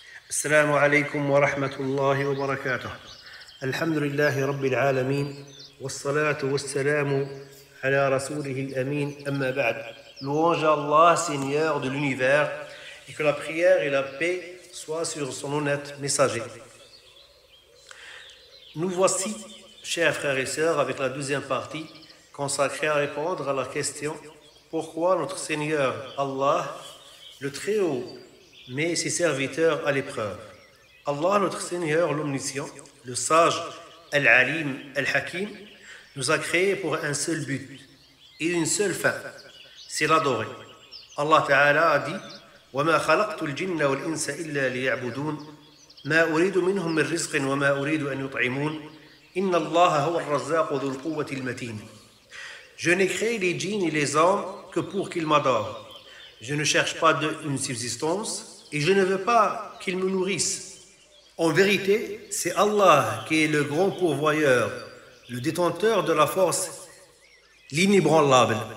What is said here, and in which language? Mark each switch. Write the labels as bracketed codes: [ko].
[ar] السلام عليكم ورحمة الله وبركاته. الحمد لله رب العالمين والصلاة والسلام على رسوله الأمين أما بعد. [fr] Louange à Allah, Seigneur de l'univers, et que la prière et la paix soient sur son honnête messager. Nous voici, chers frères et sœurs, avec la deuxième partie consacrée à répondre à la question pourquoi notre Seigneur Allah, le Très-Haut, met ses serviteurs à l'épreuve. Allah, notre Seigneur, l'Omniscient, le Sage, Al-Alim, Al-Hakim, nous a créés pour un seul but et une seule fin, c'est l'adorer. Allah Ta'ala a dit [ar] وَمَا خَلَقْتُ الْجِنَّ وَالْإِنسَ إِلَّا لِيَعْبُدُونَ مَا أُرِيدُ مِنْهُمْ مِنْ رِزْقٍ وَمَا أُرِيدُ أَنْ يُطْعِمُونَ إِنَّ اللَّهَ هُوَ الرَّزَّاقُ ذُو الْقُوَّةِ الْمَتِينِ. [fr] Je n'ai créé les djinns et les hommes que pour qu'ils m'adorent. Je ne cherche pas une subsistance et je ne veux pas qu'ils me nourrissent. En vérité, c'est Allah qui est le grand pourvoyeur, le détenteur de la force, l'inébranlable.